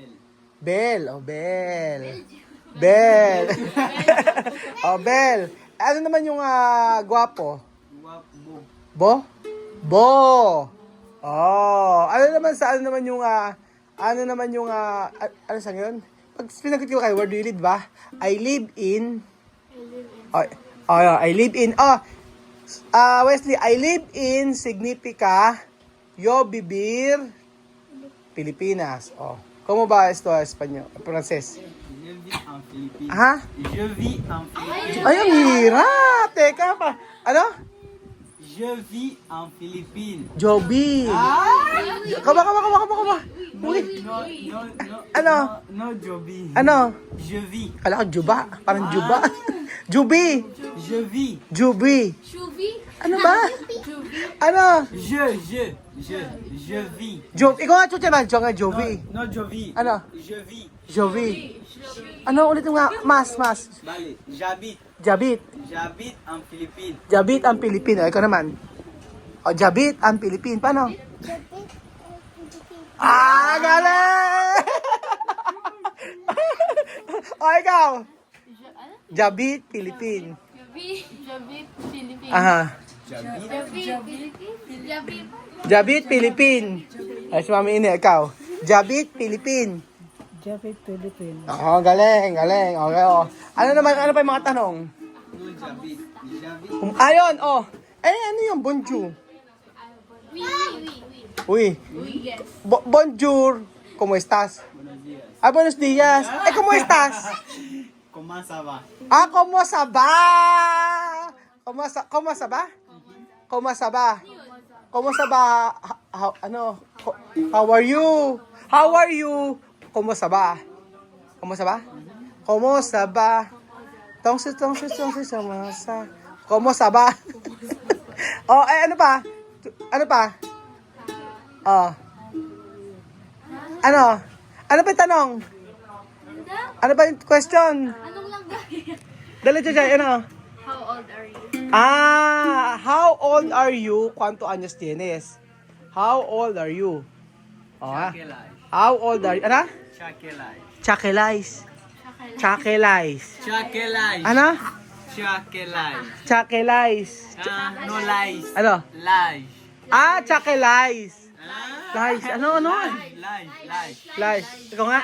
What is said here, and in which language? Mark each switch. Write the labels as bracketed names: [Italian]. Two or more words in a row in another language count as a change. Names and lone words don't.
[Filipino] Bel. Bel. Bel. Ano naman yung guwapo? Bo? Ano naman yung ano sa ngayon? Pag pinagot ko kayo, [English] where do you live ba? I live in Wesley, I live in [Spanish] significa yo vivir [English] Pilipinas. [Spanish] ¿Cómo va esto a español? Francés? [French] Je vis en Philippines. Je vis en Philippines. [Filipino] Ay, ang hirap! Teka pa. Ano? Je vis en Philippines. Joby. Kaba. Ano? No, Joby. Ano? [French] Je vis. [Filipino] Kala ko juba. Parang juba. Jubi. [French] Je vis. Jubi. Shubi. [Filipino] Ano ba? Ano? [French] Je vis. [Filipino] Ikaw nga, Chucha ba? Ikaw nga, Jovi. [French] Non, je vis. [Filipino] Ano? [French] Je vis. [Filipino] Jovi. Ano ulit nga? Mas. Bale, [French] j'habite. Jabit. J'habite en Philippines. [Filipino] Jabit ang Pilipino. Ikaw naman. O, Jabit ang Pilipino. Paano? Galing! [French] O, ikaw. Jabit, Pilipin. Jabit, Philippines. Aha. Jabit, Jabit. Jabit, Pilipin. [Filipino] Ay, si Mami Ini, ikaw. [French] Jabit, Pilipin. Jabit, Philippines. [Filipino] Oo, galing. Okay, o. Ano pa yung mga tanong? [French] Non, j'habite. J'habite. [Filipino] Ayun, o. Ano yung bonjour? [French] Oui. Uy. [English] Yes. [French] Bonjour. [Spanish] ¿Cómo estás? Buenos días. Buenos días. ¿Cómo estás? [French] Comment ça va? ¿Cómo sa ba? ¿Cómo sa ba? ¿Cómo sa ba? ¿Cómo sa ba? [English] How are you? How are you? [French] ¿Cómo sa ba? ¿Cómo sa ba? ¿Cómo sa ba? Tongsi, sama sa. ¿Cómo sa ba? [Filipino] Ano pa? Ano pa? Ano? Ano pa yung tanong? Ano ba yung question? Anong lang gaya? Dali, Jay, ano? [English] How old are you? How old are you? [Spanish] ¿Cuánto años tienes? [English] How old are you? Chakelais. How old are you? [Filipino] Ano? Chakelais. Chakelais. Chakelais. Chakelais. Ano? Chakelais. Chakelais. [English] No lies. [Filipino] Ano? Lies. Chakelais. Lies. Ano? Lies. Lies. Ikaw nga?